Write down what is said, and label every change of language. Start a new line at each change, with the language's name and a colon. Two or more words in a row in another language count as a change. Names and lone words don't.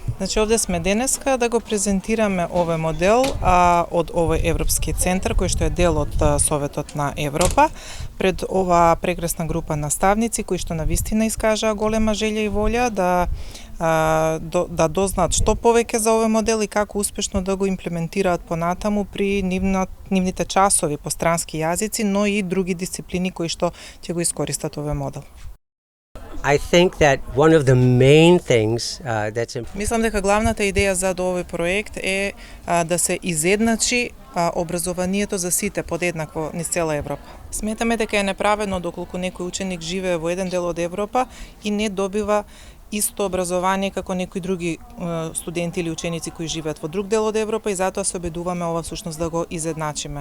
Macedonian: Значи, овде сме денеска да го презентираме овој модел од овој Европски центар, кој што е дел од Советот на Европа, пред оваа прекрасна група наставници, кои што навистина искажаа голема желја и волја да дознаат што повеќе за овој модел и како успешно да го имплементираат понатаму при нивните часови по странски јазици, но и други дисциплини кои што ќе го искористат овој модел.
English: I think that one of the main things that's important.
Macedonian: Мислам дека главната идеја за овој проект е да се изедначи образованието за сите подеднакво низ цела Европа. Сметаме дека е неправедно доколку некој ученик живее во еден дел од Европа и не добива исто образование како некои други студенти или ученици кои живеат во друг дел од Европа и затоа се обидуваме ова всушност да го изедначиме.